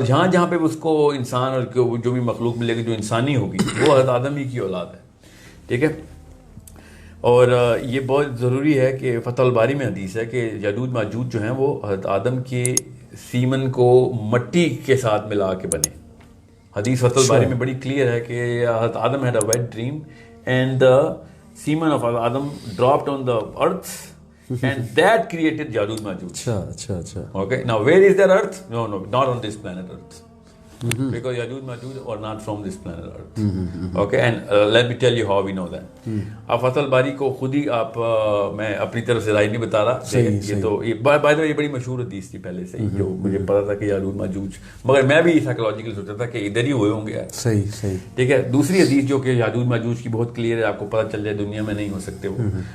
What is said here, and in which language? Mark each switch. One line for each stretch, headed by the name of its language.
Urdu: جہاں پہ اس کو انسان اور جو بھی مخلوق ملے گی جو انسانی ہوگی وہ حضرت آدم ہی کی اولاد ہے. ٹھیک ہے. اور یہ بہت ضروری ہے کہ فتح الباری میں حدیث ہے کہ یاجوج ماجوج جو ہیں وہ حضرت آدم کے سیمن کو مٹی کے ساتھ ملا کے بنے. حدیث فتح الباری میں بڑی کلیئر ہے کہ حضرت آدم
English: had a wet dream and the semen of Adam dropped on the earth and that created Yajuj Majuj.
Urdu: Acha.
English: Okay, now where is that earth? No, not on this planet Earth. Because Yajuj Majuj are not from this planet Earth. Okay, and let me tell you how we know that.
Urdu: اب فتح الباری کو خود ہی آپ, میں اپنی طرف سے رائے نہیں بتا رہا, یہ تو
English: by the way
Urdu: یہ بڑی مشہور حدیث تھی پہلے سے, جو مجھے پتا تھا کہ یاجوج ماجوج, مگر میں بھی سائیکولوجیکل سوچا تھا کہ ادھر ہی ہوئے ہوں گے. صحیح. ٹھیک ہے. دوسری حدیث جو کہ یاجوج ماجوج کی بہت کلیئر ہے, آپ کو پتہ چل جائے دنیا میں نہیں ہو سکتے وہ.